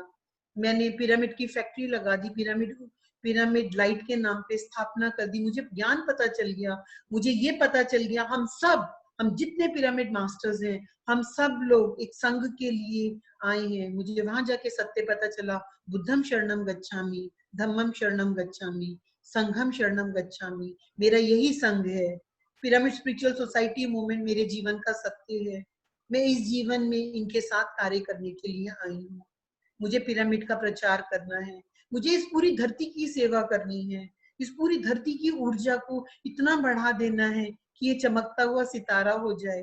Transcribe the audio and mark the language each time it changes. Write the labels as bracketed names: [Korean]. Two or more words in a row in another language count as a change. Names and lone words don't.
[Hindi] मैंने पिरामिड की फैक्ट्री लगा दी, पिरामिड पिरामिड लाइट के नाम पे स्थापना कर दी। मुझे ज्ञान पता चल गया, मुझे ये पता चल गया, हम जितने [English] pyramid masters [Hindi] हैं, हम सब लोग एक संघ के लिए आए हैं। मुझे वहां जाके सत्य पता चला, [Pali] बुद्धम शरणम गच्छामि, धम्मम शरणम गच्छामि, संघम शरणम गच्छामि। [Hindi] मेरा यही संघ है। पिरामिड स्पिरिचुअल सोसाइटी मूवमेंट मेरे जीवन का सत्य है। मैं इस जीवन में इनके साथ कार्य करने के लिए आई हूँ। मुझे पिरामिड का प्रचार करना है, मुझे इस पूरी धरती की सेवा करनी है, इस पूरी धरती की ऊर्जा को इतना बढ़ा देना है कि ये चमकता हुआ सितारा हो जाए।